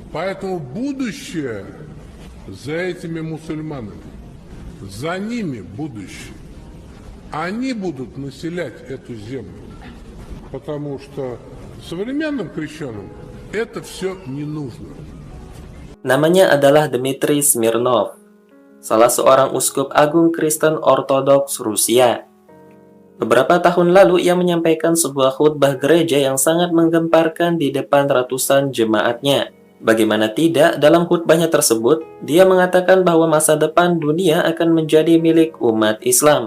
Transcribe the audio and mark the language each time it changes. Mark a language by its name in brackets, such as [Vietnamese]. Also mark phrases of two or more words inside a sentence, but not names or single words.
[Russian] Поэтому будущее за этими мусульманами, за ними будущее. Они будут населять эту землю, потому что современным крещенным это все не нужно. [Indonesian] Namanya adalah Dmitry Smirnov, salah seorang uskup agung Kristen Ortodoks Rusia. Beberapa tahun lalu ia menyampaikan sebuah khutbah gereja yang sangat menggemparkan di depan ratusan jemaatnya. Bagaimana tidak, dalam khutbahnya tersebut, dia mengatakan bahwa masa depan dunia akan menjadi milik umat Islam.